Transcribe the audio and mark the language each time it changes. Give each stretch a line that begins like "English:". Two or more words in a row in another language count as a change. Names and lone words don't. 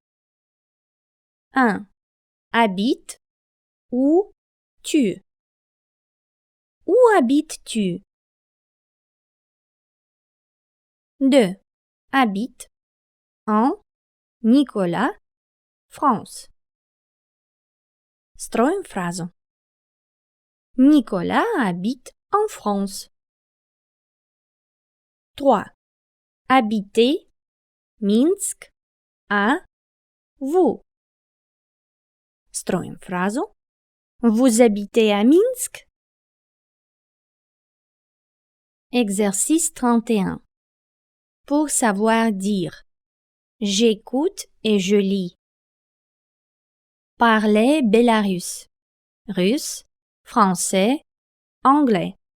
French: 1. Habite ou tu. Où habites-tu? 2. Habite en Nicolas, France.
Russian: Stроим фразу.
French: Nicolas habite en France. 3. Habitez Minsk à vous.
Russian: Stроим фразу.
French: Vous habitez à Minsk? Exercice 31. Pour savoir dire. J'écoute et je lis. Parler bélarusse, russe, français, anglais.